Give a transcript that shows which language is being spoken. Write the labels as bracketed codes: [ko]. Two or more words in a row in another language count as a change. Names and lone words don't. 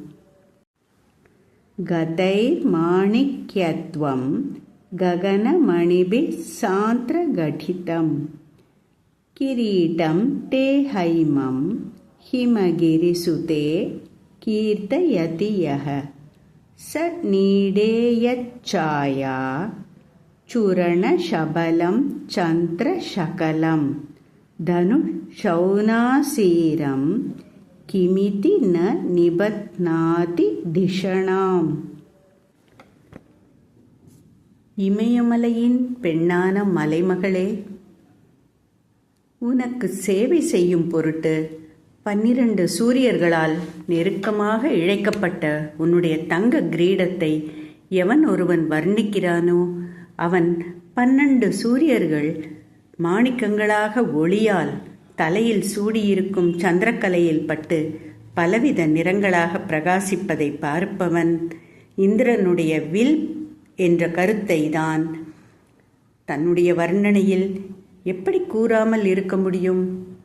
[sa] गतैर्माणिक्यत्वं गगनमणिभिः सान्द्रगठितं किरीटं ते हैमं हिमगिरिसुते कीर्तयति यः स नीडेयच्छाया चूरणशबलं चन्द्रशकलं धनुःशौनासीरं किमिति न निबध्नाति धिषणाम्. [ta] இமயமலையின் பெண்ணான மலைமகளே, உனக்கு சேவை செய்யும் பொருட்டு 12 சூரியர்களால் நெருக்கமாக இழைக்கப்பட்ட உன்னுடைய தங்க கிரீடத்தை எவன் ஒருவன் வர்ணிக்கிறானோ அவன் 12 சூரியர்கள் மாணிக்கங்களாக ஒளியால் தலையில் சூடியிருக்கும் சந்திரக்கலையில் பட்டு பலவித நிறங்களாக பிரகாசிப்பதை பார்ப்பவன் இந்திரனுடைய வில் என்ற கருத்தை தான் தன்னுடைய வர்ணனையில் எப்படி கூறாமல் இருக்க முடியும்?